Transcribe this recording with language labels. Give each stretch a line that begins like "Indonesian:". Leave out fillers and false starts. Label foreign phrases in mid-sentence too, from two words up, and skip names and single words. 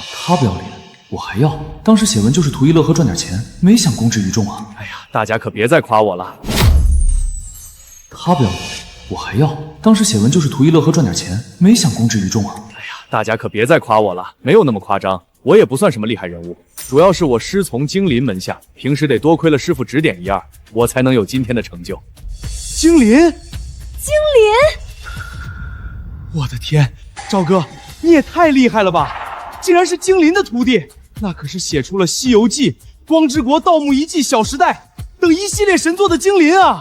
Chinese: 他不要臉，我還要。當時寫文就是圖一樂和賺點錢，沒想公之於眾啊！哎呀，大家可別再誇我了。他不要臉，我還要。當時寫文就是圖一樂和賺點錢，沒想公之於眾啊！哎呀，大家可別再誇我了，沒有那麼誇張，我也不算什麼厲害人物。主要是我师从精灵门下，平时得多亏了师傅指点一二，我才能有今天的成就。精灵，精灵，我的天，赵哥，你也太厉害了吧！竟然是精灵的徒弟，那可是写出了《西游记》《光之国》《盗墓遗迹》《小时代》等一系列神作的精灵啊！